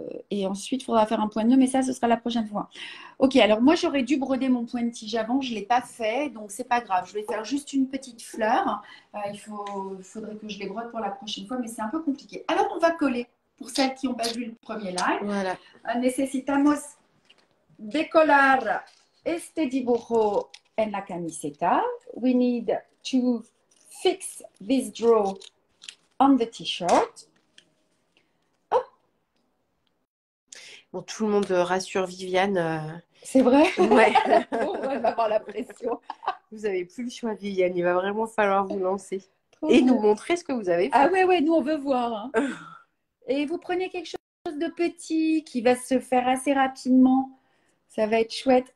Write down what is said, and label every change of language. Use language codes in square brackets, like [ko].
[fr] Et ensuite, il faudra faire un point de nœud, mais ça, ce sera la prochaine fois. Ok, alors moi, j'aurais dû broder mon point de tige avant. Je ne l'ai pas fait, donc c'est pas grave. Je vais faire juste une petite fleur. Faudrait que je les brode pour la prochaine fois, mais c'est un peu compliqué. Alors, on va coller. Pour celles qui n'ont pas vu le premier live, Voilà. [es] necesitamos decolar este dibujo en la camiseta. [en] We need to fix this draw on the t-shirt. [fr] Bon, tout le monde rassure Viviane. C'est vrai? Ouais. On va avoir la pression. Vous n'avez plus le choix, Viviane. Il va vraiment falloir vous lancer. Trop Et bien. nous montrer ce que vous avez fait. Ah ouais, nous on veut voir. Hein. Et vous prenez quelque chose de petit qui va se faire assez rapidement. Ça va être chouette.